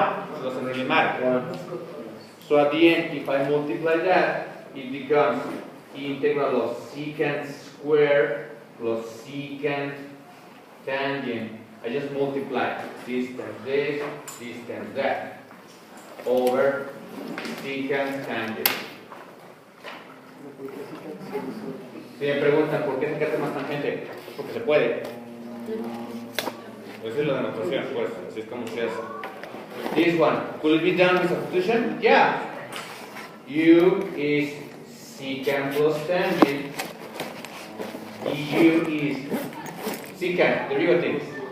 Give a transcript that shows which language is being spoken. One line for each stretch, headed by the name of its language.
English: It doesn't really matter. So at the end, if I multiply that, it becomes integral of secant squared plus secant tangent. I just multiply this times this times that, over secant tangent.
Spanish: Si me preguntan por qué secante más tangente, pues porque se puede. Esa es la demostración, pues, así es como se hace.
English: This one, could it be done with substitution? Yeah. U is secant plus tangent. U is secant, derivatives.